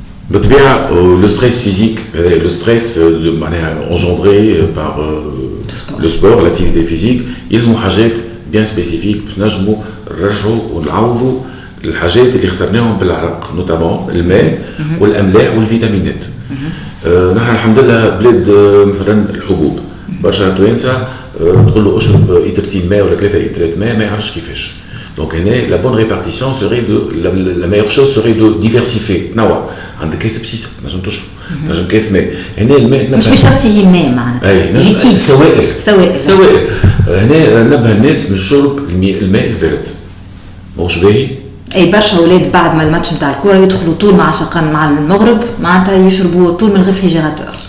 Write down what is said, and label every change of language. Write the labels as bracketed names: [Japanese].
[Arabic] بالطبيعه لو ستريس فيزيك لو ستريس معناها [French] engendré par le sport l'activité physique [Arabic] يلزموا حاجات bien spécifiques باش نجموا نرجعوا ونعوضوا الحاجات اللي خسرناهم بالعرق نوتامون الماء والاملاح والفيتامينات. نحن الحمد لله بلاد مثلا الحبوب برشا توانسه تقول له اشرب لترتين ماء ولا 3 لترات ماء ما يعرفش كيفاش. [French] Donc la bonne répartition serait la meilleure chose serait de diversifier. [Arabic] نوع عندك كاس بسيسه نجم تشرب نجم كاس ماء. هنا الماء مش شرط هي ماء معناتها اي نجم سوائل. هنا نبه الناس من شرب الماء البارد ماهوش باهي. اي برشا اولاد بعد ما الماتش نتاع الكره يدخلوا طول مع شقان مع المغرب معناتها يشربوا طول من الريفريجيراتور.